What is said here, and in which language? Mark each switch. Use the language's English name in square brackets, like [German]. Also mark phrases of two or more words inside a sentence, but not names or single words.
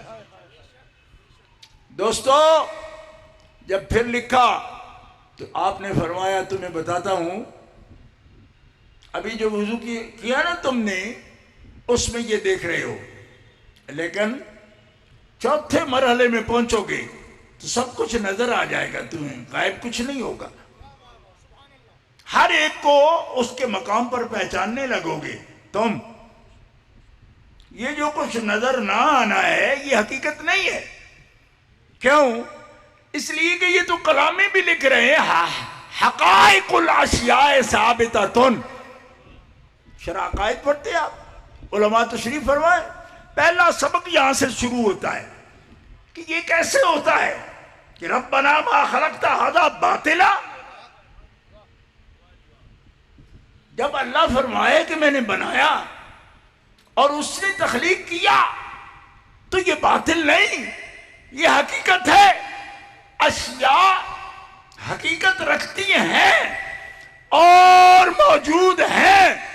[Hindi] दोस्तों, जब फिर लिखा तो आपने फरमाया तुम्हें बताता हूं, अभी जो वुजू किया ना तुमने, उसमें ये देख रहे हो, लेकिन चौथे मरहले में पहुंचोगे तो सब कुछ नजर आ जाएगा तुम्हें, गायब कुछ नहीं होगा। हर एक को उसके मकाम पर पहचानने लगोगे तुम। ये जो कुछ नजर ना आना है ये हकीकत नहीं है। क्यों? इसलिए कि ये तो कलामें भी लिख रहे हैं, [Arabic] حقائق الأشياء ثابتة. [Hindi] शराकायत पढ़ते आप, उलमा तशरीफ फरमाए, पहला सबक यहां से शुरू होता है कि ये कैसे होता है कि [Arabic] ربنا ما خلقت هذا باطلا, [Hindi] जब अल्लाह फरमाए कि मैंने बनाया और उसने तख्लीक किया तो ये बातिल नहीं, ये हकीकत है। अशिया हकीकत रखती हैं और मौजूद हैं।